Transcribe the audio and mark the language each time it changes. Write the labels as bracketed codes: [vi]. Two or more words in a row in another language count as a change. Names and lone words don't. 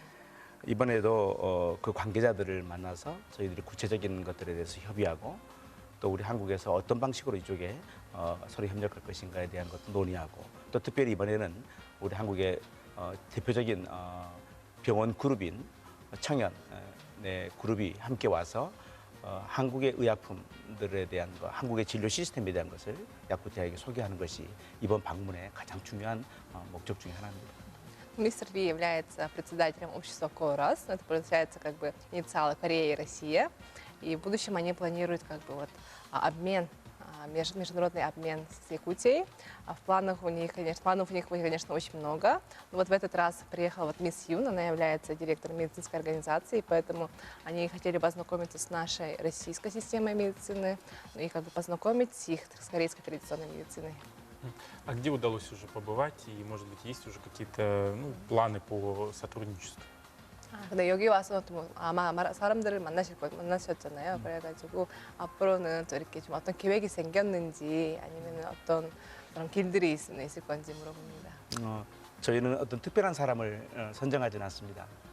[ko] 이번에도 그 관계자들을 만나서 저희들이 구체적인 것들에 대해서 협의하고 또 우리 한국에서 어떤 방식으로 이쪽에 서로 협력할 것인가에 대한 것도 논의하고 또 특별히 이번에는 우리 한국의 대표적인 병원 그룹인 청년의 그룹이 함께 와서 한국의 의약품들에 대한 것, 한국의 진료 시스템에 대한 것을 야쿠티아에게 소개하는 것이 이번 방문의 가장 중요한 목적 중에 하나입니다. [ru] Мистер Ви является председателем общества КОРАС, это получается как бы инициалы Корея и Россия, и в будущем они планируют как бы вот обмен, международный обмен с Якутией. В планах у них, конечно, очень много. Но вот в этот раз приехала вот мисс Юн, она является директором медицинской организации, поэтому они хотели познакомиться с нашей российской системой медицины и как бы познакомить их с корейской традиционной медициной. А где удалось уже побывать и, может быть, есть уже какие-то планы по сотрудничеству? [ko] 근데 여기 와서 또 아마 사람들을 만나셨잖아요. 그래가지고 앞으로는 또 이렇게 좀 어떤 계획이 생겼는지 아니면 어떤 그런 길들이 있을 건지 물어봅니다. 저희는 어떤 특별한 사람을 선정하지는 않습니다.